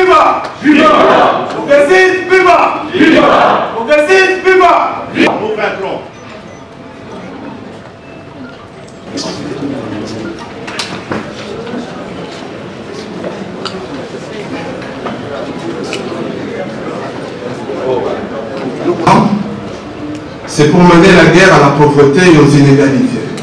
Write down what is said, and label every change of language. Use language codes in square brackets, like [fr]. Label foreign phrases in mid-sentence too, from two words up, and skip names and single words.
[fr] viva! Viva! Progressiste, viva! Viva! Progressiste, viva! Viva! Mon patron. C'est pour mener la guerre à la pauvreté et aux inégalités.